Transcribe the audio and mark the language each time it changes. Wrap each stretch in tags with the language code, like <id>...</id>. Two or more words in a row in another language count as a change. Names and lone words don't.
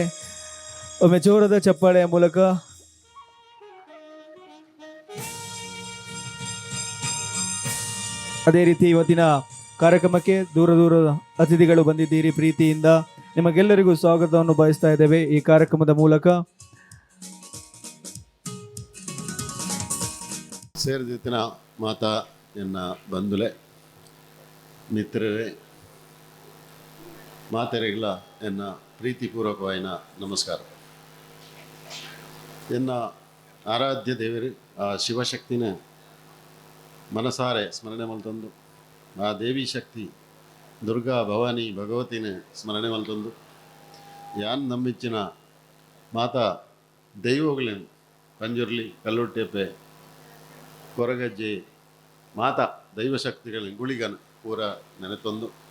<kn>ಒಮ್ಮೆ ಜೋರದ ಚಪ್ಪಾಳೆಯ ಮೂಲಕ ಅದೇ ರೀತಿ ಇವತ್ತಿನ ಕಾರ್ಯಕ್ರಮಕ್ಕೆ ದೂರದ ಅತಿಥಿಗಳು ಬಂದಿದ್ದೀರಿ. ಪ್ರೀತಿಯಿಂದ ನಿಮಗೆಲ್ಲರಿಗೂ ಸ್ವಾಗತವನ್ನು ಬಯಸ್ತಾ ಇದ್ದೇವೆ ಈ ಕಾರ್ಯಕ್ರಮದ ಮೂಲಕ.</kn> <tcy>ಸೇರಿದಿತ್ತಿನ ಮಾತಾ ಎನ್ನ ಬಂಧುಲೆ ಮಿತ್ರರೇ ಮಾತೆರೆಗಳ ಎನ್ನ ಪ್ರೀತಿಪೂರ್ವಕವಾಯಿನ ನಮಸ್ಕಾರ. ಎನ್ನ ಆರಾಧ್ಯ ದೇವರು ಆ ಶಿವಶಕ್ತಿನ ಮನಸಾರೆ ಸ್ಮರಣೆ ಮಲ್ತಂದು, ಆ ದೇವಿ ಶಕ್ತಿ ದುರ್ಗಾ ಭವಾನಿ ಭಗವತಿನ ಸ್ಮರಣೆ ಮಲ್ತಂದು, ಯಾನ್ ನಂಬಿಚ್ಚಿನ ಮಾತಾ ದೈವಗಳೇನು ಪಂಜುರ್ಲಿ ಕಲ್ಲುಟ್ಟೆಪ್ಪೆ ಕೊರಗಜ್ಜೆ ಮಾತಾ ದೈವಶಕ್ತಿಗಳ ಗುಳಿಗನ ಪೂರ ನೆನೆತೊಂದು,</tcy>